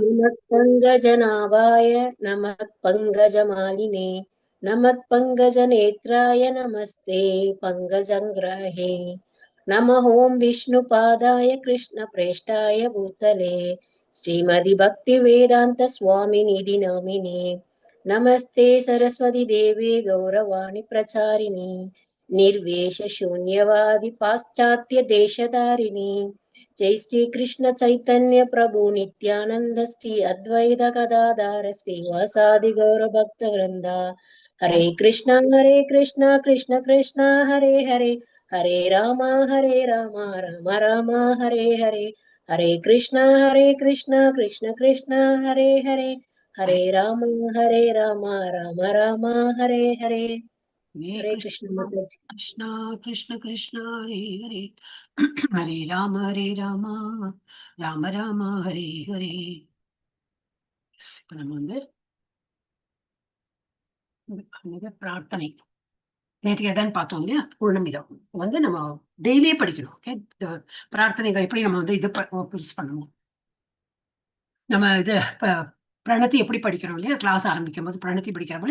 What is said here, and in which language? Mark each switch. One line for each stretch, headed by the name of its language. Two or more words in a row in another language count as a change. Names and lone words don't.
Sanskrit: नमः पङ्कजमालिने नमः पङ्कजनेत्राय नमस्ते पङ्कजाङ्घ्रये नमः. ओम् विष्णुपादाय कृष्णप्रेष्ठाय भूतले श्रीमते भक्ति वेदान्त स्वामिन्निति नामिने नमस्ते सारस्वते देवे गौरवाणी प्रचारिणे निर्वेश शून्यवादी पाश्चात्य देशधारिणी. जय श्री कृष्ण चैतन्य प्रभु नित्यानंद श्री अद्वैत गदाधर श्रीवासादि गौर भक्त वृंदा. हरे कृष्णा कृष्ण कृष्ण हरे हरे हरे राम राम राम हरे हरे. हरे कृष्ण कृष्ण कृष्ण हरे हरे हरे राम राम राम हरे हरे. हरे कृष्णा कृष्ण कृष्ण हरे हरे हरे राम राम राम हरे हरे.
Tamil: நம்ம வந்து பிரார்த்தனை நேற்று எதான்னு பார்த்தோம் இல்லையா? பூர்ணமிதம் வந்து நம்ம டெய்லியே படிக்கணும். ஓகே, பிரார்த்தனைகள் எப்படி நம்ம வந்து இது பண்ணணும். நம்ம இது பிரணதி எப்படி படிக்கிறோம் இல்லையா, கிளாஸ் ஆரம்பிக்கும் போது பிரணதி படிக்கிறோம்.